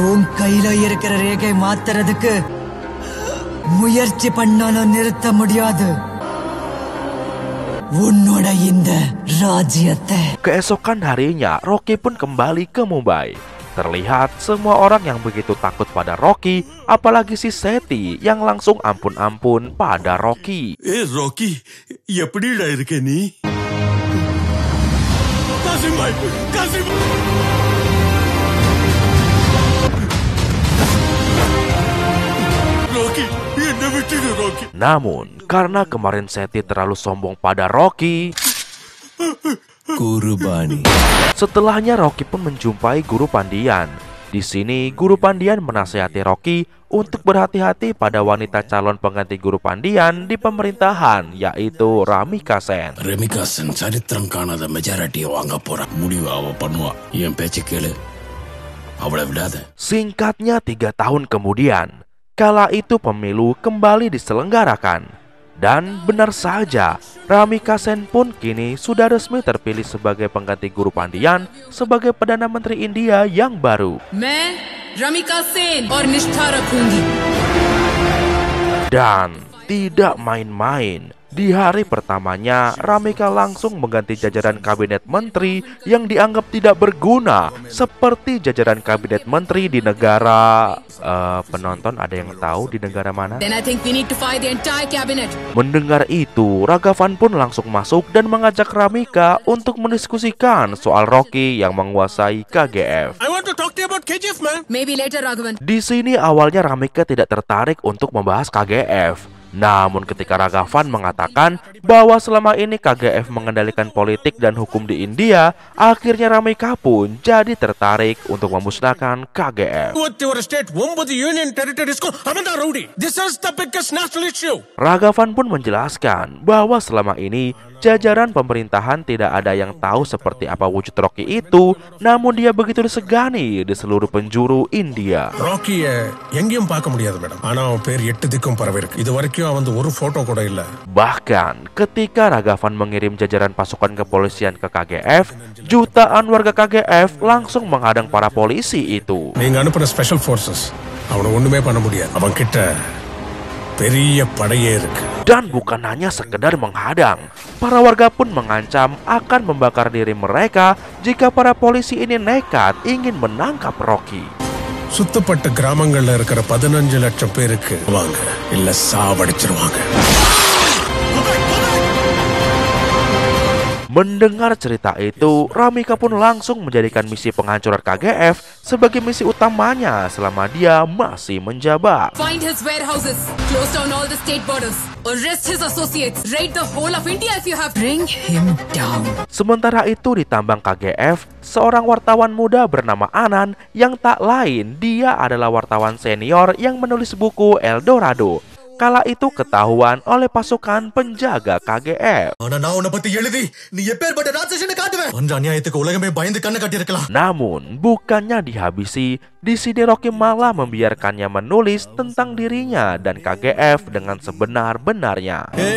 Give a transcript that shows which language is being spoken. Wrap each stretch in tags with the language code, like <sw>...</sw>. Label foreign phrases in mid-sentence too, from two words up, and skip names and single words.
<id>Keesokan harinya, Rocky pun kembali ke Mumbai. Terlihat semua orang yang begitu takut pada Rocky, apalagi si Seti yang langsung ampun-ampun pada Rocky.</id> <ta>Rocky, எப்படிடா இருக்க நீ? Kasim bhai, Kasim. Rocky, என்ன விட்டுடு Rocky.</ta> <id>Namun, karena kemarin Seti terlalu sombong pada Rocky, Guru Bani. Setelahnya Rocky pun menjumpai Guru Pandian. Di sini guru pandian menasihati Rocky untuk berhati-hati pada wanita calon pengganti guru pandian di pemerintahan, yaitu Ramika Sen.</id> <ta>Ramika Sen சரித்திரம் காணாத மெஜாரிட்டியை வாங்க போறா. முடிவு அவ பண்ணுவா. என் பேச்சு கேளு. அவளை விடாத.</ta> <id>Singkatnya 3 tahun kemudian, kala itu pemilu kembali diselenggarakan. Dan benar saja, Ramika Sen pun kini sudah resmi terpilih sebagai pengganti guru pandian sebagai Perdana Menteri India yang baru.</id> <hi>मैं Ramika Sen और निष्ठा रखूंगी.</hi> <id>Dan tidak main-main, di hari pertamanya Ramika langsung mengganti jajaran kabinet menteri yang dianggap tidak berguna, seperti jajaran kabinet menteri di negara penonton ada yang tahu di negara mana?</id> <en>Then I think we need to fire the entire cabinet.</en> <id>Mendengar itu, Ragavan pun langsung masuk dan mengajak Ramika untuk mendiskusikan soal Rocky yang menguasai KGF.</id> <en>I want to talk to you about KGF, man. Maybe later, Raghavan.</en> <id>Di sini awalnya Ramika tidak tertarik untuk membahas KGF. Namun ketika Ragavan mengatakan bahwa selama ini KGF mengendalikan politik dan hukum di India, akhirnya Ramika pun jadi tertarik untuk memusnahkan KGF. Ragavan pun menjelaskan bahwa selama ini jajaran pemerintahan tidak ada yang tahu seperti apa wujud Rocky itu, namun dia begitu disegani di seluruh penjuru India.</id> <ta>Rocky எங்கேயும் பார்க்க முடியாது மேடம். ஆனா அவன் பேர் 8 திக்கும் பரவிருக்கு. இதுவரைக்கும் அவன் ஒரு போட்டோ கூட இல்ல.</ta> <id>Bahkan ketika Ragavan mengirim jajaran pasukan kepolisian ke KGF, jutaan warga KGF langsung menghadang para polisi itu.</id> <ta>நீங்க அனுப்புன</ta> <en>special forces</en> <ta>அவனை ஒண்ணுமே பண்ண முடியாது. அவன் கிட்ட பெரிய படையே இருக்கு.</ta> <id>Dan bukan hanya sekedar menghadang, para warga pun mengancam akan membakar diri mereka jika para polisi ini nekat ingin menangkap Rocky.</id> <ta>சுத்தப்பட்ட கிராமங்கள்ல இருக்கிற 15 லட்சம் பேருக்கு வாங்க இல்ல சாவடிச்சிருவாங்க.</ta> <id>Mendengar cerita itu, Ramika pun langsung menjadikan misi penghancuran KGF sebagai misi utamanya selama dia masih menjabat.</id> <en>Find his warehouses, close down all the state borders, arrest his associates, raid the whole of India if you have. Bring him down.</en> <id>Sementara itu di tambang KGF, seorang wartawan muda bernama Anan yang tak lain dia adalah wartawan senior yang menulis buku El Dorado. Kala itu ketahuan oleh pasukan penjaga KGF. Namun bukannya dihabisi, di sini Rocky malah membiarkannya menulis tentang dirinya dan KGF dengan sebenar-benarnya.</id>